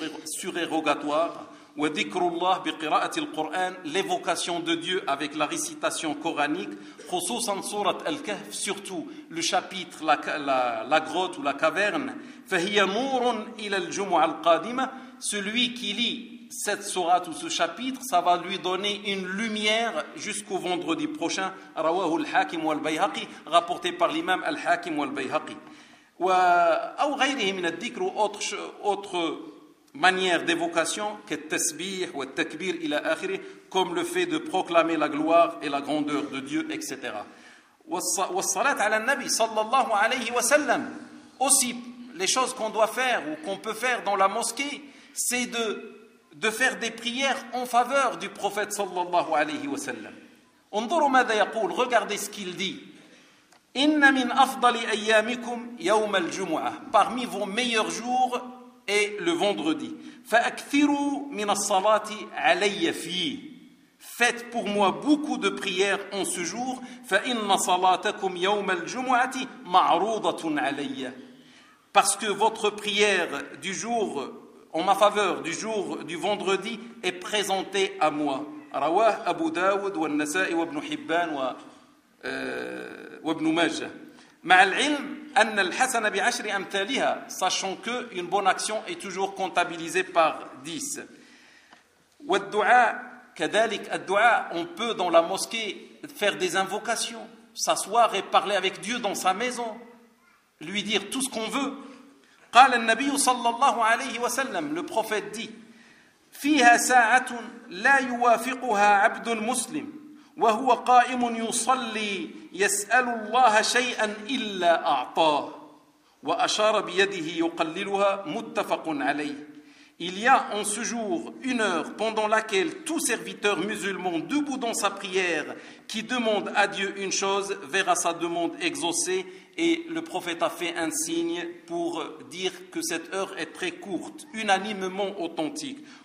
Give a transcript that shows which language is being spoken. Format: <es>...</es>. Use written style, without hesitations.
<fr>surérogatoires,</fr> <ar>وذكر الله بقراءه القران,</ar> <fr>l'évocation de Dieu avec la récitation coranique,</fr> <ar>خصوصا سوره الكهف,</ar> <fr>surtout le chapitre la grotte ou la caverne,</fr> <ar>فهي نور الى الجمعه القادمه,</ar> <fr>celui qui lit cette sourate ou ce chapitre, ça va lui donner une lumière jusqu'au vendredi prochain.</fr> <ar>رواه الحاكم والبيهقي,</ar> <fr>rapporté par l'imam</fr> <ar>الحاكم والبيهقي. أو غيره من الذكر,</ar> <fr>autre manière d'évocation,</fr> <ar>كالتسبيح والتكبير إلى آخره,</ar> <fr>comme le fait de proclamer la gloire et la grandeur de Dieu, etc.</fr> <ar>والصلاة على النبي صلى الله عليه وسلم.</ar> <fr>Aussi, les choses qu'on doit faire ou qu'on peut faire dans la mosquée, c'est de faire des prières en faveur du prophète</fr> <ar>sallallahu alayhi wa sallam. انظروا ماذا يقول,</ar> <fr>regardez ce qu'il dit.</fr> <ar>إن من أفضل أيامكم يوم الجمعة,</ar> <fr>parmi vos meilleurs jours est le vendredi.</fr> <ar>فأكثروا من الصلاة علي فيه,</ar> <fr>faites pour moi beaucoup de prières en ce jour.</fr> <ar>فإن صلاتكم يوم الجمعة معروضة علي,</ar> <fr>parce que votre prière du jour en ma faveur du jour du vendredi est présenté à moi.</fr> <ar>رواه أبو داود والنسائي وابن حبان وابن ماجة. مع العلم أن الحسن بعشر أمثالها,</ar> <fr>sachant que une bonne action est toujours comptabilisée par 10.</fr> <ar>والدعاء كذلك, الدعاء,</ar> <fr>on peut dans la mosquée faire des invocations, s'asseoir et parler avec Dieu dans sa maison, lui dire tout ce qu'on veut.</fr> <ar>قال النبي صلى الله عليه وسلم,</ar> <fr>le prophète dit,</fr> <ar>فيها ساعة لا يوافقها عبد مسلم وهو قائم يصلي يسأل الله شيئا إلا أعطاه وأشار بيده يقللها, متفق عليه.</ar> <fr>Il y a en ce jour une heure pendant laquelle tout serviteur musulman debout dans sa prière qui demande à Dieu une chose verra sa demande exaucée. Et le prophète a fait un signe pour dire que cette heure est très courte, unanimement authentique.</fr>